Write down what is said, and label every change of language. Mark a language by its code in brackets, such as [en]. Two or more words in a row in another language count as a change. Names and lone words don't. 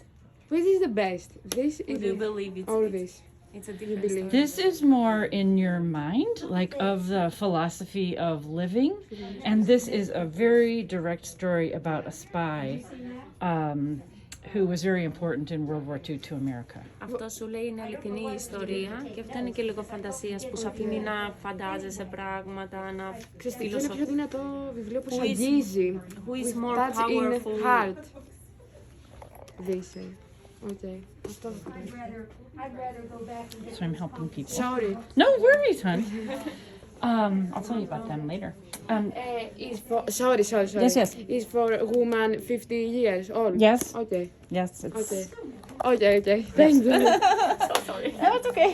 [en] Which is the best? This is Do you believe it's all this. It's a different believe. story. This is more in your mind, like of the philosophy of living. And this is a very direct story about a spy who was very important in World War II to America. [el] Αυτό σου λέει είναι αληθινή ιστορία και αυτό είναι και λίγο φαντασίας που σου αφήνει να φαντάζεσαι πράγματα, να Ξέρετε, είναι πιο δυνατό βιβλίο που σου [en] Who is- [el] αγγίζει. [en] who is With more touch in powerful? heart. They say. Okay. Αυτό θα πω. So I'm helping people. Sorry. No worries, hon. I'll tell you about them later. Is for, sorry. Yes, yes. Is for a woman 50 years old. Yes. Okay. Yes, it's... Okay. Thank you. So sorry. No, it's okay.